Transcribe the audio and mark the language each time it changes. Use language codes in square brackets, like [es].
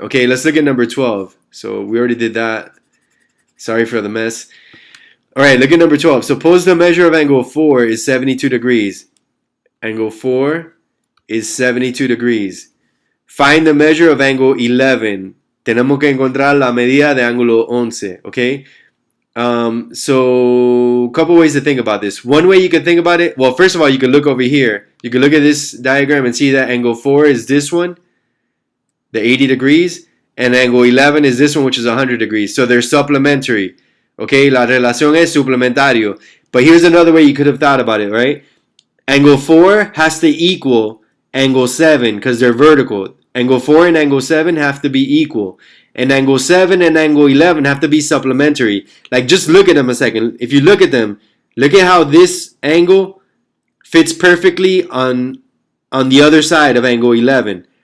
[en] Okay, let's look at number 12. So we already did that. Sorry for the mess. All right, look at number 12. Suppose the measure of angle 4 is 72 degrees. Angle 4 is 72 degrees. Find the measure of angle 11. [es] Tenemos que encontrar la medida de ángulo 11, okay? [en] So a couple ways to think about this. One way you can think about it, well, first of all, you can look over here. You can look at this diagram and see that angle 4 is this one, the 80 degrees, and angle 11 is this one, which is 100 degrees. So they're supplementary. [es] Okay, la relación es suplementario. [en] But here's another way you could have thought about it, right? Angle 4 has to equal angle 7 because they're vertical. Angle 4 and angle 7 have to be equal. And angle 7 and angle 11 have to be supplementary. Like, just look at them a second. If you look at them, look at how this angle fits perfectly on the other side of angle 11.